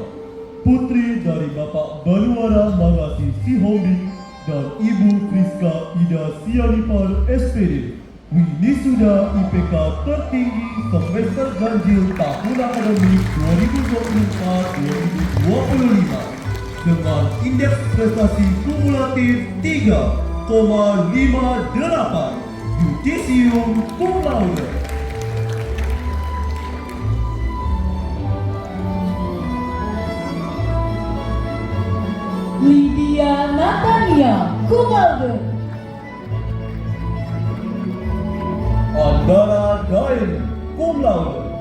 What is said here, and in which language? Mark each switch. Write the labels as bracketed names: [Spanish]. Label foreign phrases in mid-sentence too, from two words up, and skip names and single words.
[Indonesian] putri dari Bapak Baluara Magasi Sihombing dan Ibu Friska Ida Sianipar SPD, Winisuda IPK tertinggi semester ganjil tahun akademik 2024-2025 dengan indeks prestasi kumulatif 3,58, Yudisium [Latin] Cum Laude. Lydia Natania, cum laude. Andara Dain, cum laude.